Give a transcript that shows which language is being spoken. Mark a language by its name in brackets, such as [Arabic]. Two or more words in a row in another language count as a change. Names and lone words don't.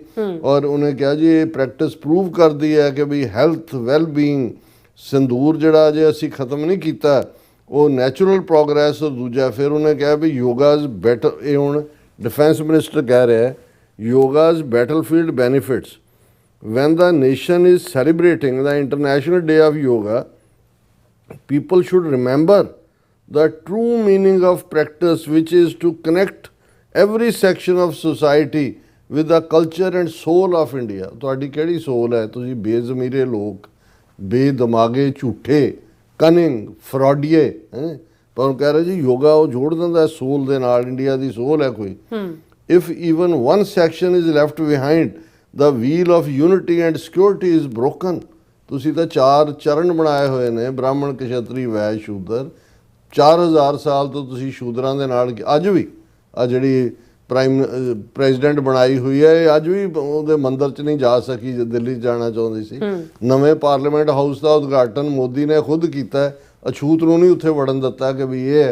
[Punjabi] ਔਰ ਉਹਨੇ ਕਿਹਾ ਜੀ ਇਹ [English] practice prove [Punjabi] ਕਰਦੀ ਹੈ ਕਿ ਵੀ [English] health wellbeing [Punjabi] ਸੰਦੂਰ ਜਿਹੜਾ ਜੇ ਅਸੀਂ ਖ਼ਤਮ ਨਹੀਂ ਕੀਤਾ ਉਹ [English] natural progress. [Punjabi] ਔਰ ਦੂਜਾ ਫਿਰ ਉਹਨੇ ਕਿਹਾ ਵੀ [English] Yoga's better, [Punjabi] ਇਹ ਹੁਣ [English] defence minister [Punjabi] ਕਹਿ ਰਿਹਾ [English] Yoga's battlefield benefits when the nation is celebrating the International Day of Yoga, people should remember the true meaning of practice, which is to connect every section of society with the culture and soul of India. [Punjabi] ਤੁਹਾਡੀ ਕਿਹੜੀ soul ਹੈ? ਤੁਸੀਂ ਬੇਜ਼ਮੀਰੇ ਲੋਕ, ਬੇਦਮਾਗੇ, ਝੂਠੇ, ਕਨਿੰਗ, ਫਰਾਡੀਏ ਹੈ, ਪਰ ਉਹ ਕਹਿ ਰਹੇ ਜੀ ਯੋਗਾ ਉਹ ਜੋੜ ਦਿੰਦਾ ਸੋਲ ਦੇ ਨਾਲ, ਇੰਡੀਆ ਦੀ ਸੋਲ ਹੈ ਕੋਈ। [English] If even one section is left behind, the wheel of unity and security is broken। [Punjabi] ਤੁਸੀਂ ਤਾਂ 4 ਚਰਨ ਬਣਾਏ ਹੋਏ ਨੇ, ਬ੍ਰਾਹਮਣ, ਕਸ਼ਤਰੀ, ਵੈਸ਼, ਸ਼ੂਦਰ। 4000 ਸਾਲ ਤੋਂ ਤੁਸੀਂ ਸ਼ੂਦਰਾਂ ਦੇ ਨਾਲ, ਅੱਜ ਵੀ ਆ ਜਿਹੜੀ ਪ੍ਰੈਜ਼ੀਡੈਂਟ ਬਣਾਈ ਹੋਈ ਹੈ, ਇਹ ਅੱਜ ਵੀ ਉਹਦੇ ਮੰਦਰ 'ਚ ਨਹੀਂ ਜਾ ਸਕੀ ਜੇ ਦਿੱਲੀ ਜਾਣਾ ਚਾਹੁੰਦੀ ਸੀ। ਨਵੇਂ [English] Parliament House [Punjabi] ਦਾ ਉਦਘਾਟਨ ਮੋਦੀ ਨੇ ਖੁਦ ਕੀਤਾ ਹੈ, ਅਛੂਤ ਨੂੰ ਨਹੀਂ ਉੱਥੇ ਵੜਨ ਦਿੱਤਾ ਕਿ ਵੀ ਇਹ ਹੈ।